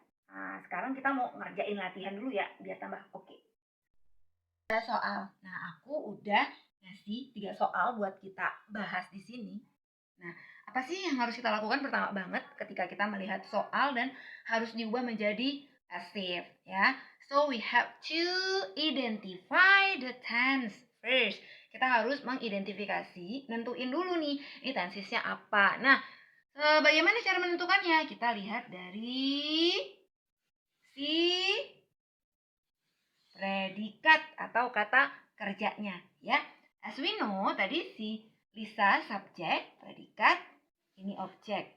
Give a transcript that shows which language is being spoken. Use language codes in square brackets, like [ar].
[id] Nah, sekarang kita mau ngerjain latihan dulu ya, biar tambah oke. 3 soal. Nah, aku udah ngasih 3 soal buat kita bahas di sini. Nah, apa sih yang harus kita lakukan pertama banget ketika kita melihat soal dan harus diubah menjadi passive ya. [en] So we have to identify the tense first. [id] Kita harus mengidentifikasi, nentuin dulu nih, ini tensesnya apa. Nah, bagaimana cara menentukannya? Kita lihat dari si predikat atau kata kerjanya ya. [en] As we know, [id] tadi si Lisa subjek, predikat, ini objek.